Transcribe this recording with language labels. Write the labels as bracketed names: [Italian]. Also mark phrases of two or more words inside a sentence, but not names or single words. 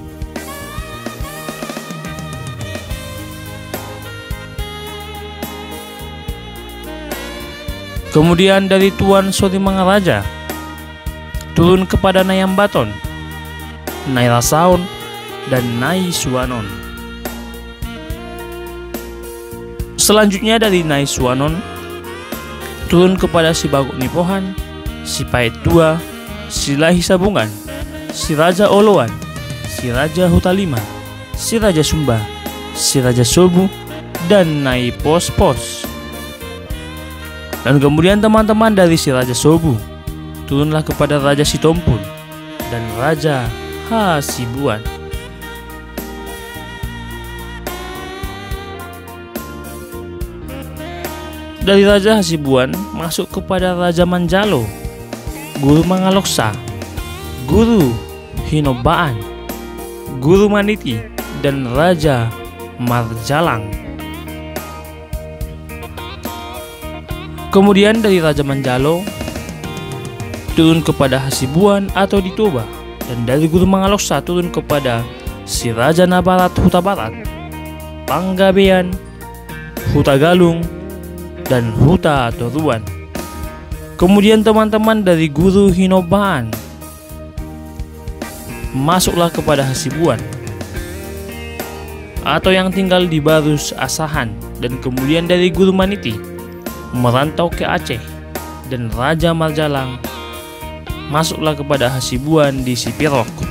[Indonesian] Kemudian dari Tuan Surimangaraja turun kepada Nayambaton, Nai Rasaon, dan Nai Suwanon. Selanjutnya dari Nai Suwanon turun kepada si Bagok Nipohan, si Pait Tua, si Lahi Sabungan, si Raja Oloan, si Raja Hutalima, si Raja Sumba, si Raja Sobu, dan Nai Pos-Pos. Dan kemudian teman-teman dari si Raja Sobu turunlah kepada Raja Sitompul dan Raja Hasibuan. Dari Raja Hasibuan masuk kepada Raja Manjalo, Guru Mangaloksa, Guru Hinobaan, Guru Maniti, dan Raja Marjalang. Kemudian dari Raja Manjalo turun kepada Hasibuan atau Ditoba, dan dari Guru Mangaloksa turun kepada si Raja Nabarat Huta Barat, Panggabean, Huta Galung, dan Huta Toruan. Kemudian teman-teman dari Guru Hinobaan masuklah kepada Hasibuan atau yang tinggal di Barus Asahan, dan kemudian dari Guru Maniti merantau ke Aceh, dan Raja Marjalang masuklah kepada Hasibuan di Sipirok.